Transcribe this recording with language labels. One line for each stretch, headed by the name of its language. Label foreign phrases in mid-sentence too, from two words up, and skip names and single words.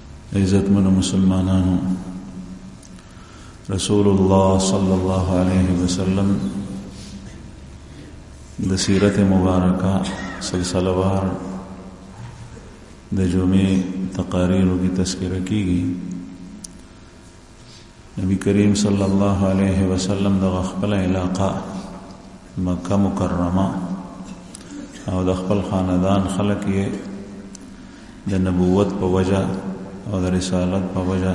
Pashto: عزتمن مسلمانانو، رسول الله
Arabic: صلی الله علیه وسلم
Pashto: د سیرت مبارکہ سلسلہ وار د جمعې تقاریرو کی تذکرہ کیږي. نبی کریم
Arabic: صلی الله علیه وسلم
Pashto: د خپل علاقه مکه مکرمه او د خپل خاندان خلک یې د نبوت په وجه او د رسالت په وجه